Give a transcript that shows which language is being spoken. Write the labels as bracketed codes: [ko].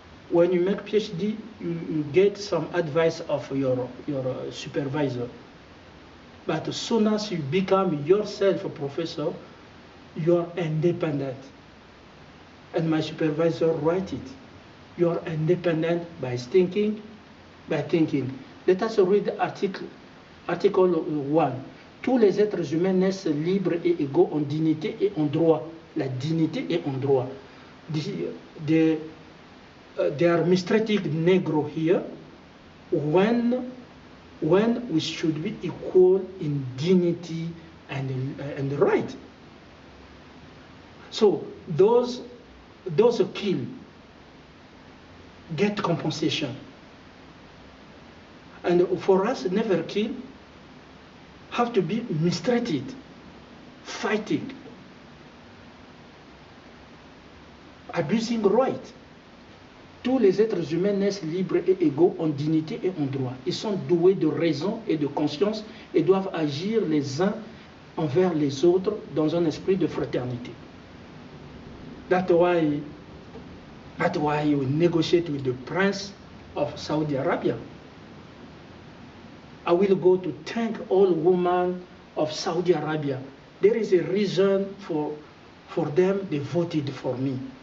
[en] When you make PhD, you get some advice of your supervisor. But as soon as you become yourself a professor, you are independent. And my supervisor write it. You are independent by thinking. Let us read article 1. [fr] Tous les êtres humains naissent libres et égaux en dignité et en droit. La dignité et en droit. [en] They are mistreating Negro here when we should be equal in dignity and right. So those killed get compensation. And for us, never kill, have to be mistreated, fighting, abusing right. [fr] Tous les êtres humains naissent libres et égaux en dignité et en droit. Ils sont doués de raison et de conscience et doivent agir les uns envers les autres dans un esprit de fraternité. [en] That's why we negotiate with the Prince of Saudi Arabia. I will go to thank all women of Saudi Arabia. There is a reason for them, they voted for me.